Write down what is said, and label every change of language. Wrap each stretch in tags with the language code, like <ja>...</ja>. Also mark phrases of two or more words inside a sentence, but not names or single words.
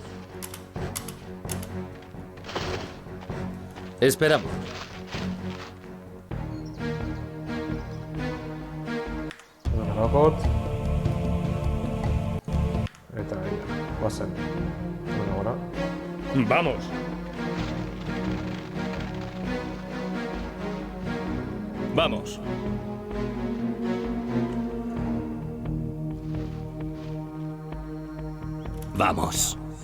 <es>Esperamos. Rockot.</es> <eu>Eta ia. Guazen.</eu> <es>Bueno, ahora. Vamos. Vamos. Vamos.</es>